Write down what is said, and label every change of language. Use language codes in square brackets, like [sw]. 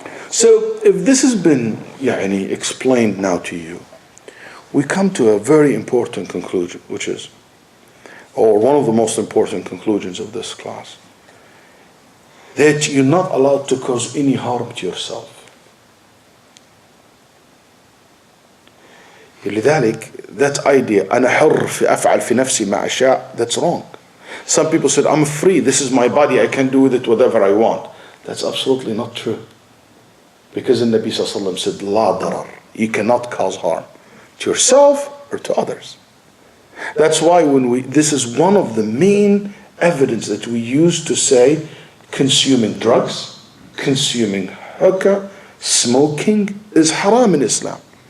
[en] So if this has been explained now to you, we come to a very important conclusion, which is, or one of the most important conclusions of this class, that you're not allowed to cause any harm to yourself. [ar] لذلك, [en] that idea, [ar] أنا حر أفعل في نفسي ما أشاء, [en] that's wrong. Some people said, I'm free, this is my body, I can do with it whatever I want. That's absolutely not true. Because the Nabi Sallallahu Alaihi Wasallam said, [ar] لا ضرار, [en] you cannot cause harm to yourself or to others. That's why this is one of the main evidence that we use to say consuming drugs, consuming hookah, smoking is haram in Islam.